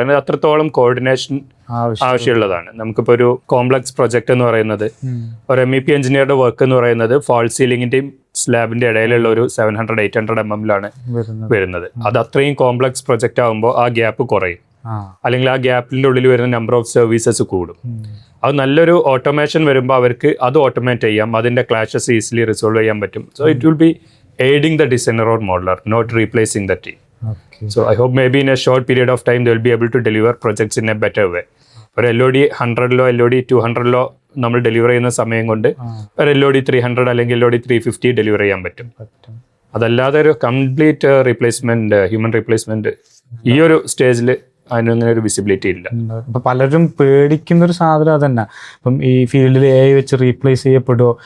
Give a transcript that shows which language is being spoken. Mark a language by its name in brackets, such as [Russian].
[Malayalam] കാരണം അത്രത്തോളം കോർഡിനേഷൻ ആവശ്യമുള്ളതാണ്. നമുക്കിപ്പോൾ ഒരു കോംപ്ലക്സ് പ്രൊജക്ട് എന്ന് പറയുന്നത്, ഒരു MEP എഞ്ചിനീയറുടെ വർക്ക് എന്ന് പറയുന്നത് ഫാൾ സീലിംഗിന്റെയും സ്ലാബിന്റെ ഇടയിലുള്ള ഒരു 700-800 mm വരുന്നത്. അത് അത്രയും കോംപ്ലക്സ് പ്രൊജക്ട് ആകുമ്പോൾ ആ ഗ്യാപ്പ് കുറയും, അല്ലെങ്കിൽ ആ ഗ്യാപ്പിന്റെ ഉള്ളിൽ വരുന്ന നമ്പർ ഓഫ് സർവീസസ് കൂടും. അത് നല്ലൊരു ഓട്ടോമേഷൻ വരുമ്പോൾ അവർക്ക് അത് ഓട്ടോമേറ്റ് ചെയ്യാം, അതിന്റെ ക്ലാഷസ് ഈസിലി റിസോൾവ് ചെയ്യാൻ പറ്റും. [English] So it will be aiding the designer or modeler, not replacing the team. So I hope maybe in a short period of time they will be able to deliver projects in a better way. [Malayalam] ഒരു LOD 100-ലോ LOD 200-ലോ നമ്മൾ deliver ചെയ്യുന്ന സമയം കൊണ്ട് ഒരു LOD 300 അല്ലെങ്കിൽ LOD 350 deliver ചെയ്യാൻ പറ്റും. അതല്ലാതെ ഒരു കംപ്ലീറ്റ് റീപ്ലേസ്മെന്റ്, ഹ്യൂമൻ റീപ്ലേസ്മെന്റ് ഈ ഒരു സ്റ്റേജിൽ അതിനങ്ങനെ ഒരു വിസിബിലിറ്റി ഇല്ല. ഇപ്പം പലരും പേടിക്കുന്നൊരു സാധനം അതന്നെ. ഇപ്പം ഈ ഫീൽഡിൽ AI വെച്ച് റീപ്ലേസ് ചെയ്യപ്പെടുമോ?